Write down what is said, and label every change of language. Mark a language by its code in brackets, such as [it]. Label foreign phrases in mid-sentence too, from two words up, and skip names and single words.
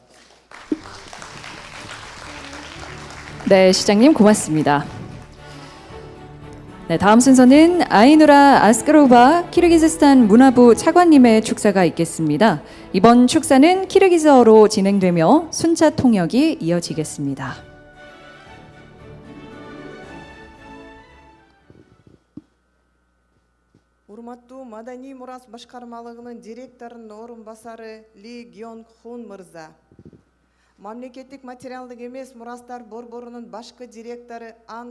[ko] 네, 시장님 고맙습니다. 네, 다음 순서는 아이누라 아스카로바 키르기즈스탄 문화부 차관님의 축사가 있겠습니다. 이번 축사는 키르기즈어로 진행되며 순차 통역이 이어지겠습니다. [ky] Урматтуу Маданий мурас башкармалыгынын директорунун орун басары Ли Гён Хун мырза, мамлекеттик материалдык эмес мурастар борборунун башкы директору Ан